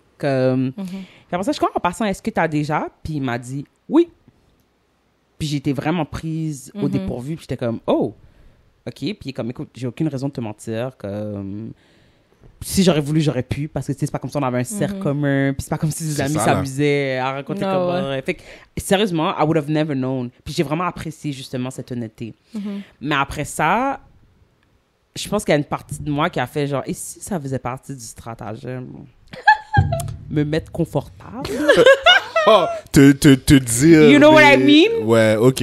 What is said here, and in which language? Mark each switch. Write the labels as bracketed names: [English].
[French] Comme, puis après ça, je suis comme, en passant, est-ce que tu as déjà? Puis il m'a dit, oui. Puis j'étais vraiment prise au dépourvu, puis j'étais comme, oh. OK, puis comme, écoute, j'ai aucune raison de te mentir. Comme, si j'aurais voulu, j'aurais pu, parce que c'est pas comme si on avait un cercle commun, puis c'est pas comme si des amis s'amusaient à raconter comment. Fait que, sérieusement, [English] I would have never known. [French] Puis j'ai vraiment apprécié justement cette honnêteté. Mais après ça, je pense qu'il y a une partie de moi qui a fait genre, et si ça faisait partie du stratagème? Me mettre confortable. Oh, te dire... [English] You know what I mean? [French] Ouais, OK.